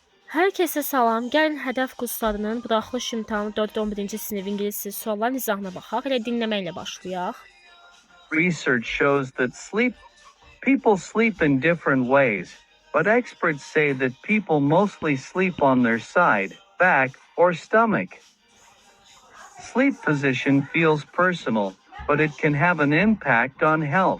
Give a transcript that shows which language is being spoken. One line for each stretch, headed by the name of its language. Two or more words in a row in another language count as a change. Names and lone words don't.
Azerbaijani: Herkese salam. Gəlin hədəf kurslarının buraxılış imtahanı 4-11-ci sinif ingilis dili sualların izahına baxaq. Elə dinləməklə başlayaq.
English: Research shows that people sleep in different ways, but experts say that people mostly sleep on their side, back, or stomach. Sleep position feels personal, but it can have an impact on health.